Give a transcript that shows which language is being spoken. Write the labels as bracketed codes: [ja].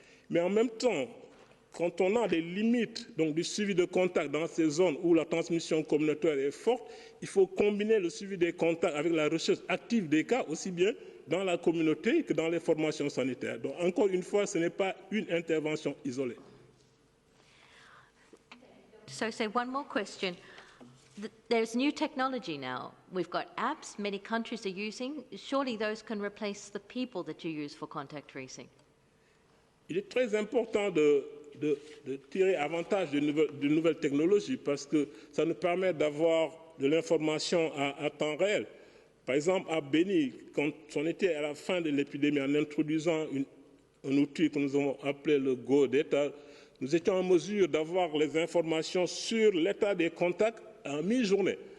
[fr] Mais en même temps, quand on a des limites donc, du suivi de contacts dans ces zones où la transmission communautaire est forte, il faut combiner le suivi des contacts avec la recherche active des cas, aussi bien dans la communauté que dans les formations sanitaires. Donc, encore une fois, ce n'est pas une intervention isolée. [en] So, one more question. There's new technology now. We've got apps many countries are using. Surely those can replace the people that you use for contact tracing. [fr] Il est très important de tirer avantage de nouvelles technologies parce que ça nous permet d'avoir de l'information à temps réel. Par exemple, à Béni, quand on était à la fin de l'épidémie, en introduisant un outil que nous avons appelé le Go Data, nous étions en mesure d'avoir les informations sur l'état des contacts en mi-journée.